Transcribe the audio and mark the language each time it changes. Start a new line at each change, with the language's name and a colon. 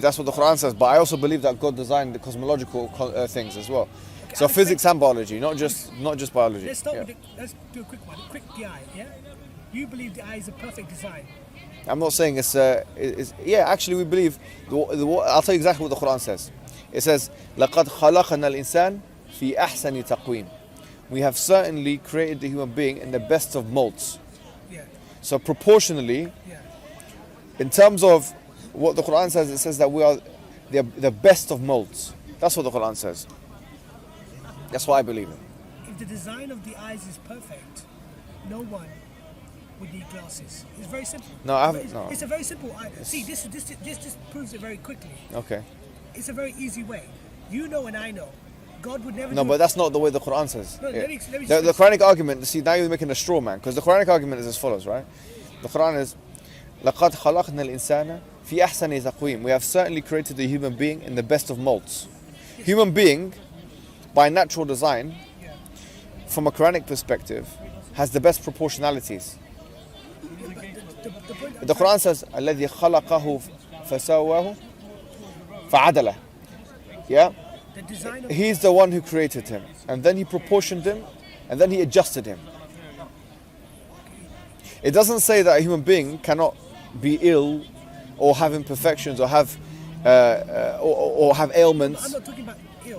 English: That's what the Quran says. But I also believe that God designed the cosmological things as well. Okay, so physics and biology, not just biology. Let's start with let's do a quick one. The eye, yeah? You believe the eye is a perfect design. I'm not saying it's actually we believe. I'll tell you exactly what the Quran says. It says,
Arabic: لَقَدْ خَلَقَنَا الْإِنسَانَ فِي أَحْسَنِ تَقْوِيمٍ.
English: We have certainly created the human being in the best of molds. Yeah. So proportionally, in terms of what the Quran says, it says that we are the best of molds. That's what the Quran says. That's what I believe in. If the design of the eyes is perfect, no one would need glasses. It's very simple. No, I haven't. No. It's a very simple. See, this just proves it very quickly. Okay. It's a very easy way. You know and I know. God would never. No, but that's not the way the Quran says. No, let me the Quranic argument. See, now you're making a straw man, because the Quranic argument is as follows, right? The Quran is,
Arabic: لَقَدْ خَلَقْنَا الْإِنسَانَ فِي أَحْسَنِ تَقْوِيمٍ.
English: We have certainly created the human being in the best of molds. Human being, by natural design, from a Quranic perspective, has the best proportionalities. The Quran says,
Arabic: الَّذِي خَلَقَهُ فَسَوَّاهُ فَعَدَلَهُ.
English: Yeah? He's the one who created him, and then he proportioned him, and then he adjusted him. It doesn't say that a human being cannot be ill, or have imperfections, or have or have ailments. I'm not talking about ill.